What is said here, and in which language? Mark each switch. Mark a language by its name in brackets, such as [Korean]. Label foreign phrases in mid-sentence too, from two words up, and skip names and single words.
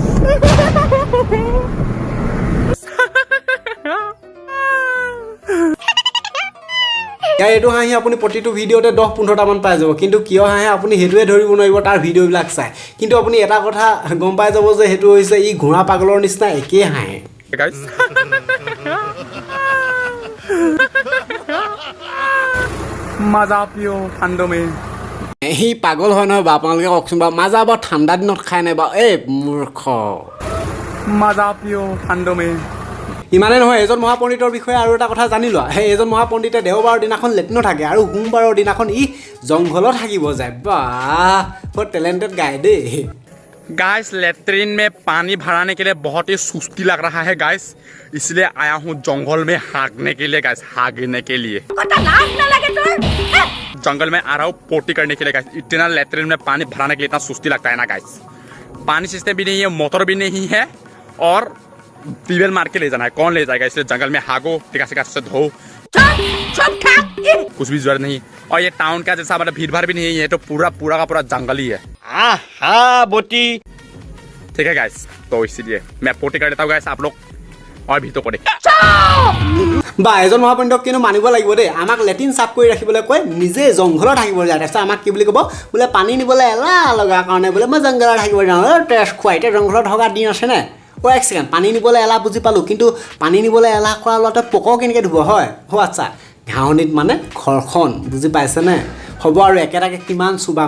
[Assamese] এইটো হাঁহি আপুনি প্ৰতিটো ভিডিঅ'তে 10-15টামান পাই যাব কিন্তু কিয় হাঁহে আপুনি সেইটোৱে ধৰিব নোৱাৰিব তাৰ ভিডিঅ'বিলাক চাই কিন্তু আপুনি এটা কথা গম পাই যাব যে সেইটো হৈছে ই ঘোঁৰা পাগলৰ নিচিনা একেই হাঁহে [Hindi] मजा पियो ठंडों में [Assamese] সি পাগল হয় নহয় বা আপোনালোকে কওকচোন বাৰু মাজা বাৰু ঠাণ্ডা দিনত খায় নাই বাৰু এই মূৰ্খ [Hindi] मजा पियो ठंडों में [Assamese] ইমানে নহয় এজন মহাপণ্ডিতৰ বিষয়ে আৰু এটা কথা জানি লোৱা এজন মহাপণ্ডিতে দেওবাৰৰ দিনাখন লেট্ৰিনত থাকে আৰু সোমবাৰৰ দিনাখন ই জংঘলত থাকিব যায় বাহ বৰ [English] talented guy [Assamese] দেই [Hindi] गाइस लेट्रिन में पानी भराने के लिए बहुत ही सुस्ती लग रहा है गाइस इसलिए आया हूँ जंगल में हाँकने के लिए गाइस हाँकने के लिए जंगल में आ रहा हूँ पोटी करने के लिए गाइस इतना लेट्रिन में पानी भराने के लिए इतना सुस्ती लगता है ना गाइस पानी सिस्टम भी नहीं है मोटर भी नहीं है और ट्यूबवेल मार के ले जाना है कौन ले जाएगा इसलिए जंगल में हागो टिका से धो कुछ भी जरूरत नहीं और ये टाउन का जैसा मतलब भीड़ भाड़ भी नहीं है तो पूरा का पूरा जंगल ही है बोटी ठीक है गाइस तो इसीलिए मैं पोटी कर देता हूँ गाइस आप लोग और भी तो करे [Assamese] বা এজন মহাপণ্ডিতক কিন্তু মানিব লাগিব দেই আমাক লেট্ৰিন চাফ কৰি ৰাখিবলৈ কয় নিজে জংঘলত থাকিব যায় তাৰপিছত আমাক কি বুলি ক'ব বোলে পানী নিবলৈ এলাহ লগা কাৰণে বোলে মই জংঘলত থাকিব যাওঁ তেজ খুৱাই এতিয়া জংঘলত থকা দিন আছেনে এক ছেকেণ্ড পানী নিবলৈ এলাহ বুজি পালোঁ কিন্তু পানী নিবলৈ এলাহ কৰা ল'ৰাটোৱে পক কেনেকৈ ধুব হয় আচ্ছা ঘাঁহনিত মানে ঘৰখন বুজি পাইছেনে হ'ব আৰু একেটাকে কিমান চুবাম